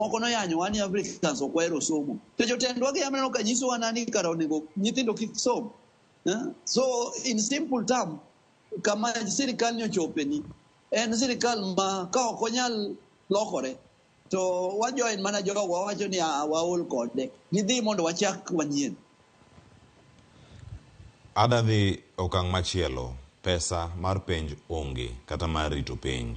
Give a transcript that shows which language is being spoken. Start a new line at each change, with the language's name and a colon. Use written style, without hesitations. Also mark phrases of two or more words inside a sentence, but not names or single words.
Luo (Kenya and Tanzania): moko no yanyo wani Africans okwero somo to jotendwa gi ameno ka nyiso wanani karo nego nyithindo kik som.
English: So in simple term
Luo (Kenya and Tanzania): kama sirikal nyochopeni en sirikal ma ka ok onyal lokore to wajoin mana jogo wawacho ni waol kode gidhi mondo wachak wanyien. Adadhi okang' machielo, pesa mar penj onge kata mar rito penj.